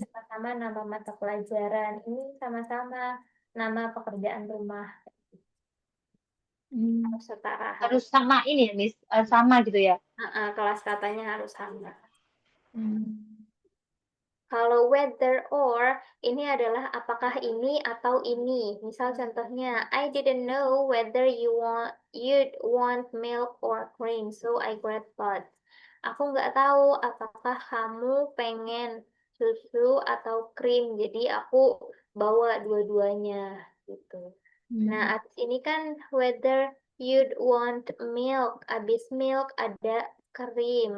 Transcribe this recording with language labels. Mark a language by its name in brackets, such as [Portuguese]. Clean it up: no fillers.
[Indonesian] sama-sama nama mata pelajaran, ini sama-sama nama pekerjaan rumah. Hmm. Harus setara, Harus harus sama ini ya, Miss. Sama gitu ya. kelas katanya harus sama. Hmm. Kalau whether or, ini adalah apakah ini atau ini. Misal contohnya, [English] I didn't know whether you'd want milk or cream, so I grabbed both. [Indonesian] Aku nggak tahu apakah kamu pengen susu atau krim, jadi aku bawa dua-duanya gitu. Nah, Hmm. abis ini kan [English] whether you'd want milk, [Indonesian] abis milk ada krim.